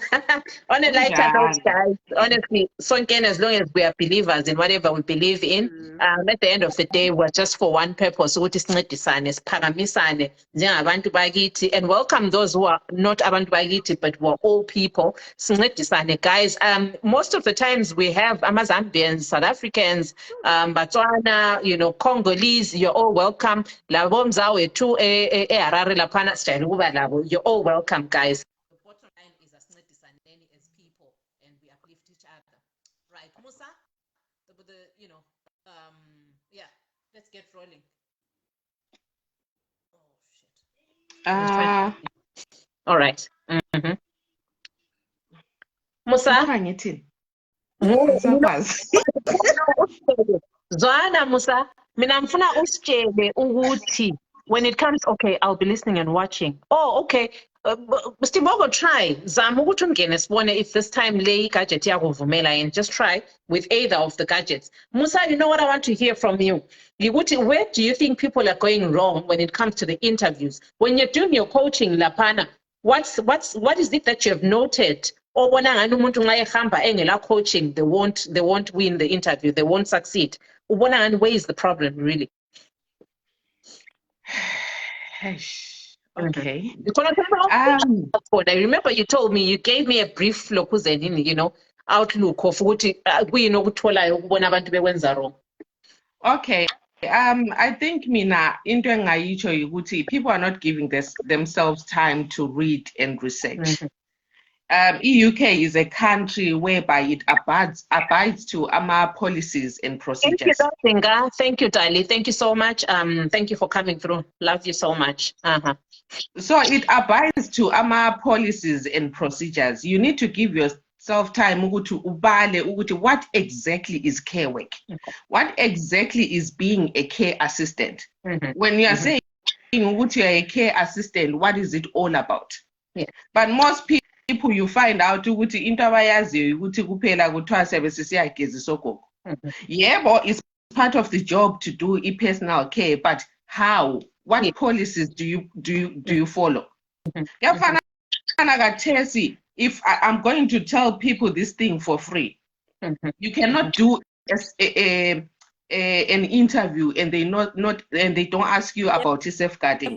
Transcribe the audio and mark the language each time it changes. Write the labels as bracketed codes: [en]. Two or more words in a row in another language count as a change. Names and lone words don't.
[en] On a lighter note, guys, honestly, sonke, as long as we are believers in whatever we believe in, at the end of the day, we're just for one purpose, [nd] ukuthi sincedisane, siphakamisane njengabantu bakithi, [en] and welcome those who are not [nd] abantu bakithi, [en] but we're all people. [nd] Sincedisane, guys. [en] Most of the times we have Zambians, South Africans, Botswana, you know, Congolese. You're all welcome. [nd] Labo mzawethu eHarare laphana sijayele ukuba labo. [en] You're all welcome, guys. The bottom line is asincedisaneni as people, and we uplift each other. Right, Musa? Yeah, let's get rolling. Oh shit. All right. Musa? [nd] Zwana Musa, mina mfuna usitshele ukuthi [en] when it comes, okay, I'll be listening and watching. Oh, okay. Steve Vovo, try. [nd] Zama ukuthi ungene sibone [en] if this time [nd] le gadget yakuvumela, [en] and just try with either of the gadgets. Musa, you know what I want to hear from you? Where do you think people are going wrong when it comes to the interviews? When you're doing your coaching, Lapana, what is it that you have noted? Or when [nd] umuntu nxa ehamba engela [en] coaching, they won't win the interview, they won't succeed. Where is the problem really? Okay. I remember you told me, you gave me a brief outlook of [nd] ukuthi kuyini okutholayo ukubona abantu bekwenza [en] wrong. Okay. I think [nd] mina into engayitsho ukuthi [en] people are not giving themselves time to read and research. UK is a country whereby it abides to AMA policies and procedures. Thank you, Zinga. Thank you, Dali. Thank you so much. Thank you for coming through. Love you so much. So it abides to AMA policies and procedures. You need to give yourself time to ubale what exactly is care work. Okay. What exactly is being a care assistant? When you are saying you are a care assistant, what is it all about? Yeah. But most people you find out [nd] ukuthi into abayaziyo ukuthi kuphela kuthiwa sebesisiyagezisa ogogo. Yebo, [en] it's part of the job to do personal care, but how? What policies do you follow? [nd] Yafana kaThesi, [en] if I'm going to tell people this thing for free, you cannot do an interview and they don't ask you about safeguarding.